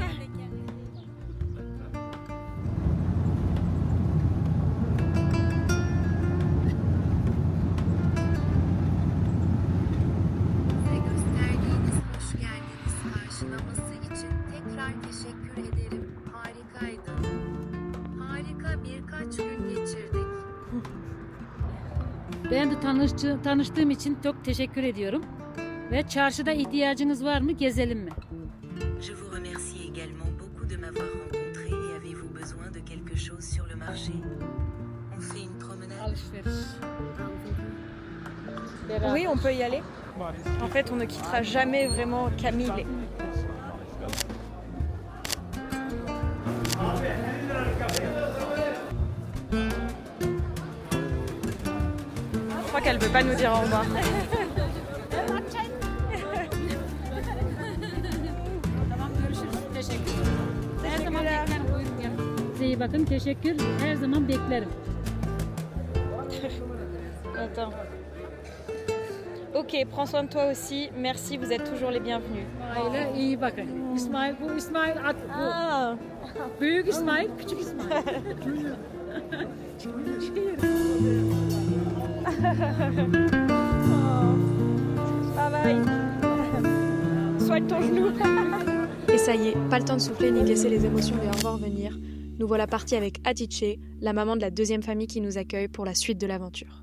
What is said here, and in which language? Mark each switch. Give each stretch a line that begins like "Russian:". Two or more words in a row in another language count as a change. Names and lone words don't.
Turkish: Bize gösterdiğiniz hoş geldiniz karşılaması için tekrar teşekkür ederim. Harikaydı. Harika birkaç gün geçirdik. Ben de tanıştığım için çok teşekkür ediyorum. Ve çarşıda ihtiyacınız var mı? Gezelim mi?
French: Je vous remercie également beaucoup de m'avoir rencontré et avez-vous besoin de quelque chose sur le marché? On fait une promenade?
Turkish: Alışveriş.
French: Oui, on peut y aller. En fait, on ne quittera jamais vraiment Camille. Je crois qu'elle veut pas nous dire au revoir.
Turkish: Tamam, görüşürüz. Teşekkür. Her zaman beklerim. Buyurun gelin. Size iyi bakın. Teşekkür. Her zaman beklerim.
French: Attends. Ok, prends soin de toi aussi. Merci, vous êtes toujours les bienvenus.
Turkish: Aile iyi bakın. İsmail bu İsmail at bu. Ah, Büyük İsmail, küçük İsmail.
English: bye bye.
French: Soigne ton genou. Et ça y est, pas le temps de souffler ni de laisser les émotions et au revoir venir. Nous voilà partis avec Hatice, la maman de la deuxième famille qui nous accueille pour la suite de l'aventure.